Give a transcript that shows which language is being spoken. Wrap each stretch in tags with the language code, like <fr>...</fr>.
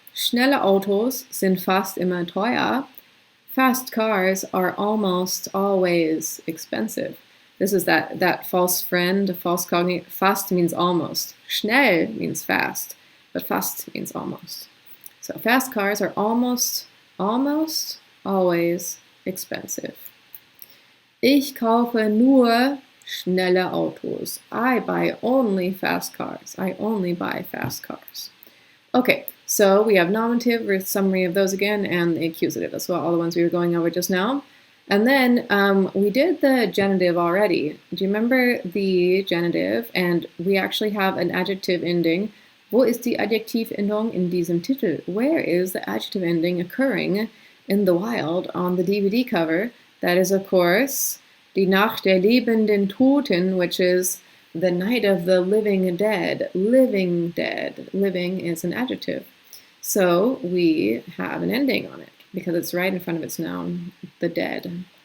<de>Schnelle Autos sind fast immer teuer.</de> <en>Fast cars are almost always expensive. This is that false friend, false cognate. Fast means almost. Schnell means fast, but fast means almost. So fast cars are almost always expensive.</en> <de>Ich kaufe nur schnelle Autos.</de> <en>I buy only fast cars. I only buy fast cars. Okay, so we have nominative, with summary of those again, and the accusative as well, all the ones we were going over just now. And then we did the genitive already. Do you remember the genitive? And we actually have an adjective ending.</en> <de>Wo ist die Adjektivendung in diesem Titel?</de> <en>Where is the adjective ending occurring in the wild on the DVD cover? That is, of course,</en> <de>die Nacht der lebenden Toten,</de> <en>which is the night of the living dead. Living dead. Living is an adjective. So we have an ending on it because it's right in front of its noun, the dead.</en>